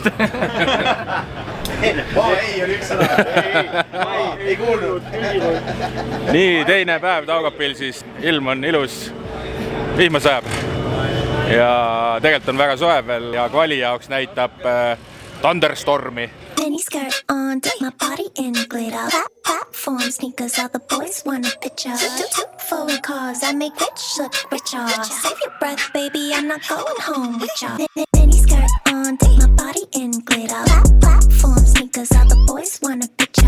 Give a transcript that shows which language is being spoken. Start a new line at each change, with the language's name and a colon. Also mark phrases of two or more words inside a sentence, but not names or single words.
Estonian: Ei, on üks sõna. Ei kuulnud. Nii, teine päev Daugavpilsis, ilm on ilus, vihma sajab. Ja tegelikult on väga soe veel ja kvali jaoks näitab thunderstormi.
English: Miniskirt on, take my body in glitter. Platform sneakers, all the boys want a picture. Two foreign cars, I make rich look richer. Save your breath, baby, I'm not going home with ya. Miniskirt on, take my body in glitter. Platform sneakers, all the boys want a picture.